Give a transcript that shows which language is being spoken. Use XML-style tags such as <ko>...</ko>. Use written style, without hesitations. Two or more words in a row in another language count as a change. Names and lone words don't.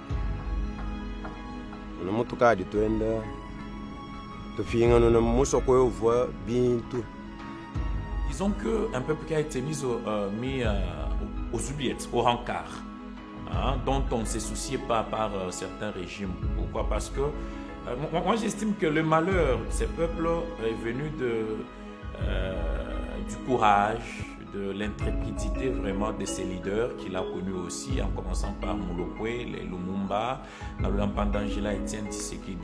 <lu>no mutu kadi twenda tufinga no musoko yova bintu.</lu> <fr>Disons qu'un peuple qui a été mis aux oubliettes, au rencard, dont on ne se souciait pas par certains régimes. Pourquoi? Parce que moi j'estime que le malheur de ces peuples est venu du courage, de l'intrépidité vraiment de ses leaders qu'il a connus aussi, en commençant par Mulopwe, les Lumumba, Pandangela et Etienne Tshisekedi.</fr>